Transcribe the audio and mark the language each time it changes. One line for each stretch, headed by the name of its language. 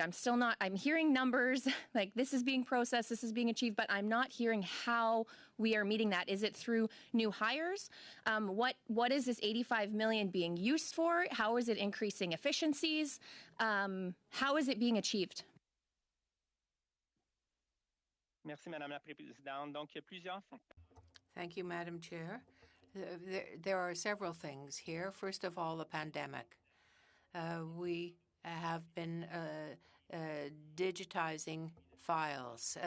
English: I'm hearing numbers like this is being processed, this is being achieved, but I'm not hearing how we are meeting that. Is it through new hires? What is this 85 million being used for? How is it increasing efficiencies? How is it being achieved?
French: Merci, Madame la Présidente. Donc, il y a plusieurs facteurs.
English: Thank you, Madam Chair. There are several things here. First of all, the pandemic. We have been digitizing files.